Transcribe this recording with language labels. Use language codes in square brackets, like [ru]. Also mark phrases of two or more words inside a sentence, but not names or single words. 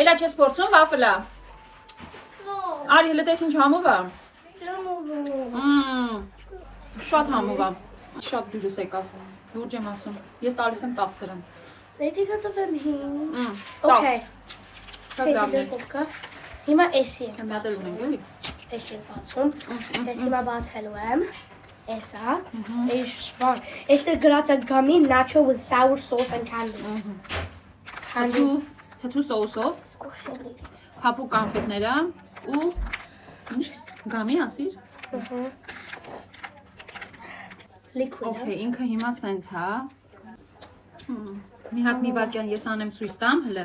[hy] Էլա չես փորձում վաֆլա։ Արի հələ տես ինչ համով է։ Շատ համով է։ Շատ դուրս եկավ։ Լուրջ եմ ասում։ Ես տալիս եմ 10 սրան։ Պետք է տվեմ հին։ Okay։ Okay։ Շատ լավն է։ Հիմա էսի եմ։ Մի հատ էլ ունենք էլի։ Էսի եմ բացում։ Ես հիմա բացելու եմ։ Էսա։ Էս բան։ Էստեղ գրած է [en] gummy nacho with sour sauce and candy։ [hy] Թթու սոուսով, Սկուշելի։ փափուկ կանֆետները ու ինչ գամի ասիր։ Liquid։ Okay, ինքը հիմա սենց է։ Մի հատ մի վարքյան ես անեմ ցույց տամ, հələ։